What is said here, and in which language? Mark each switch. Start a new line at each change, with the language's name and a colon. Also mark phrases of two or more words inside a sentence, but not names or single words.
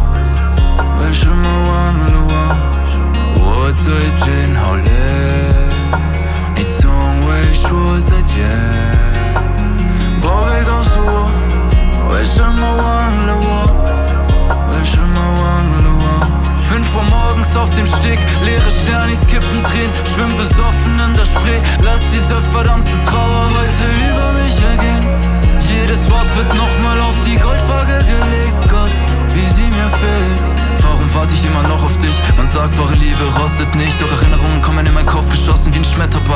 Chinese: 为什么忘了我？我最近好累，你从未说再见。宝贝，告诉我，为什么忘了我？为什么忘了我？
German: 5 Uhr morgens auf dem Steg, leere Sternis, Kippen drehen, schwimm besoffen in der Spree. Lass diese verdammte Trauer heute über mich ergehen. Jedes Wort wird nochmal auf die Goldwaage gelegt. Gott, wie sie mir fehlt. Warum warte ich immer noch auf dich? Man sagt, wahre Liebe rostet nicht, doch Erinnerungen kommen in meinen Kopf geschossen wie ein Schmetterball.